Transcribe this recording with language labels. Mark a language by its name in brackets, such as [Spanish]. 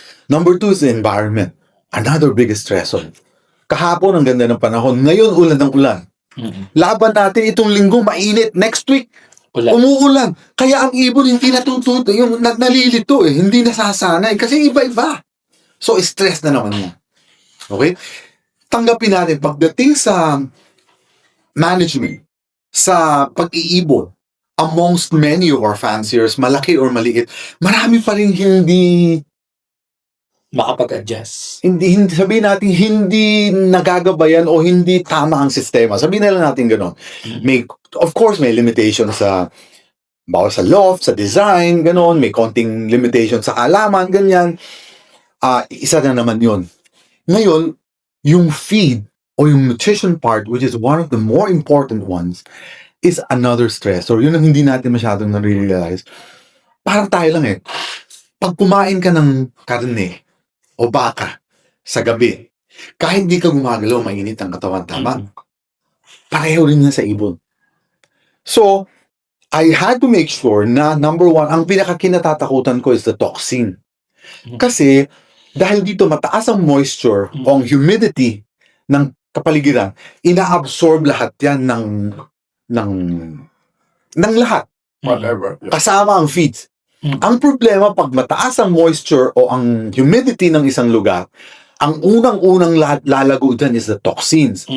[English] Number 2 is the environment. Another biggest stressor. [Filipino] Kahapon, ang ganda ng panahon. Ngayon, ulan ng ulan. Laban natin itong linggo, mainit. Next week, umuulan. Kaya ang ibon hindi natututo. Yung nalilito eh. Hindi nasasanay. Kasi iba-iba. So, stress na naman yan. Okay? Tanggapin natin, pagdating sa management, sa pag-iibon, amongst many of our fanciers, malaki or maliit, marami pa rin hindi Makapag-adjust. sabihin natin, hindi nagagabayan o hindi tama ang sistema. Sabihin na lang natin gano'n. Of course, may limitation sa bawal sa loft, sa design, gano'n. May konting limitation sa halaman, ganyan. Isa na naman yun. Ngayon, yung feed o yung nutrition part, [English] which is one of the more important ones, is another stress. Or [Filipino] yun ang hindi natin masyadong nare-realize. Parang tayo lang eh. Pag kumain ka ng karne o baka sa gabi, kahit di ka gumagalaw, mainit ang katawan, tama? Pareho rin yan sa ibon. [English] So, I had to make sure na number 1, [Filipino] ang pinakakinatatakutan ko [English] is the toxin. [Filipino] Kasi, dahil dito mataas ang moisture o ang humidity ng kapaligiran, ina-absorb lahat yan ng lahat. [English] Whatever. [Filipino] Kasama ang feeds. Ang problema, pag mataas ang moisture o ang humidity ng isang lugar, ang unang-unang lalago dyan [English] is the toxins.